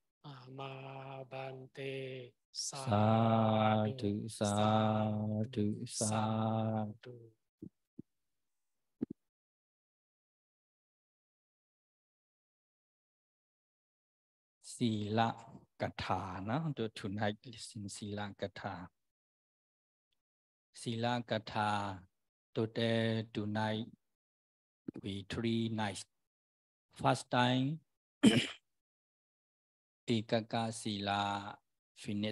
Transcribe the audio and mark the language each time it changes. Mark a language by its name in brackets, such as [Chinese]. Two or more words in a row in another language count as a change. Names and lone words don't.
[Pali] Amabante Sadhu Sadhu Sadhu Sadhu Sadhu Sadhu. [English] Sila Katha no? Tonight listen Sila Katha. Sila Katha today tonight we 3 nights. First time Ekaka Sila finish.